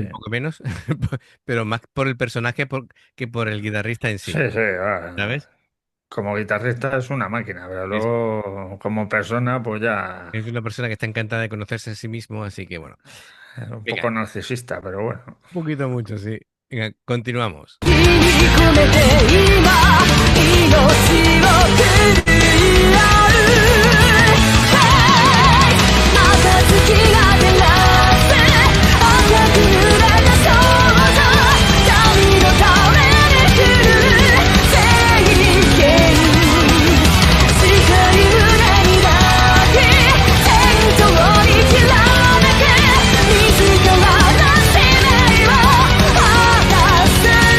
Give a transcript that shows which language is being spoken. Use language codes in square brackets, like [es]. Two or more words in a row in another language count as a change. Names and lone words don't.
[es] Ingui un poco menos, pero más por el personaje que por el guitarrista en sí, sí, sí. ¿sabes? Como guitarrista es una máquina, pero Sí, sí. luego como persona, pues ya Es una persona que está encantada de conocerse a sí mismo, así que bueno. es un Venga, poco narcisista, pero bueno. un poquito mucho, sí. Venga, continuamos. [ja] 込めて今命を狂い合う Hey また月が照らす赤く濡れた少女神のために来る聖剣誓い胸に抱き戦闘にきらめけ自らの使命を果たす